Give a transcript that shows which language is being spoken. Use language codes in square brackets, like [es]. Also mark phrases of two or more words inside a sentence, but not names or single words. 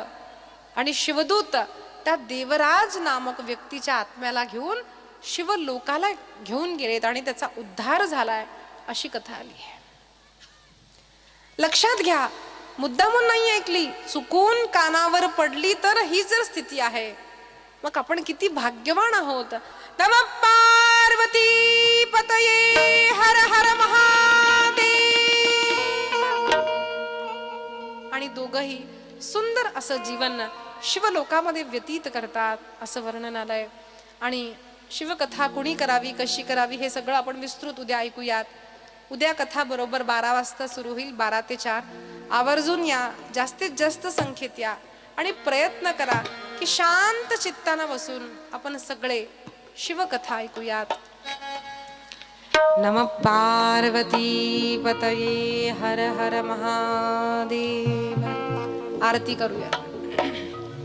[mr] आणि शिवदूत त्या देवराज नामक व्यक्तीच्या आत्म्याला घेऊन शिवलोकाला घेऊन गेलेत आणि त्याचा उद्धार झालाय अशी कथा आली आहे. लक्षात घ्या, मुद्दामून नाही ऐकली, चुकून कानावर पडली तर ही जर स्थिती आहे मग आपण किती भाग्यवान आहोत. [sa] नमः पार्वती पतये हर हर महादेव. [mr] आणि दोघही सुंदर असं जीवन शिवलोकामध्ये व्यतीत करतात असं वर्णन आलंय. आणि शिवकथा कुणी करावी, कशी करावी हे सगळं आपण विस्तृत उद्या ऐकूयात. उद्या कथा बरोबर 12 वाजता सुरू होईल, 12 ते 4. आवर्जून या, जास्तीत जास्त संख्येत या आणि प्रयत्न करा की शांत चित्तानं बसून आपण सगळे शिवकथा ऐकूयात. [sa] नमः पार्वती पतये हर हर महादेव. [mr] आरती करूया.